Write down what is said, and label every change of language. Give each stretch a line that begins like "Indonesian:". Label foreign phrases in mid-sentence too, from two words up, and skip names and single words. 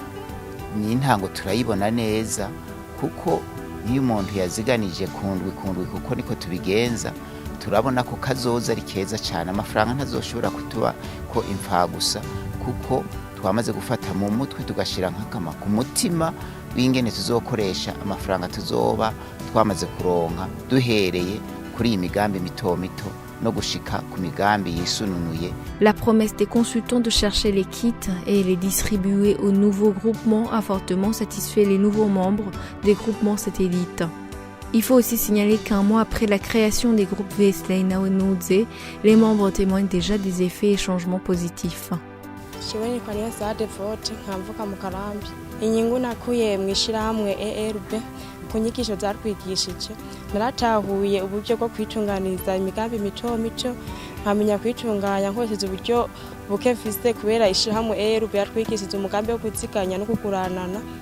Rundi: ni intango turayibona neza kuko iyo umuntu yaziganije kundwi kuko niko tubigenza turabona ko kazoza ari keza cyane amafaranga ntazoshobora kutuba ko impfa gusa kuko twamaze gufata mu mutwe tugashira nk'akama ku mutima w'ingene tuzokoresha amafaranga tuzoba twamaze kuronka duhereye kuri iyi migambi mito mito no gushika ku migambi yisununuye.
French: La promesse des consultants de chercher les kits et les distribuer aux nouveaux groupements a fortement satisfait les nouveaux membres des groupements satellites. Il faut aussi signaler qu'un mois après la création des groupes Wesley Nawenudze, les membres témoignent déjà des effets et changements positifs.
Rundi: Shiweni kwa niyo Sade Vote nkamvuka mu Karambi. Inyungu nakuye mu ishirahamwe ERB ku nyigisho zarwigishije. Naratahuye uburyo bwo kwitunganiriza imigambi mito mito, nkamenya kwitunganya nkoresheje uburyo buke mfise kubera ishirahamwe ERB yarwigishije umugambi wo kuziganya no kuguranana.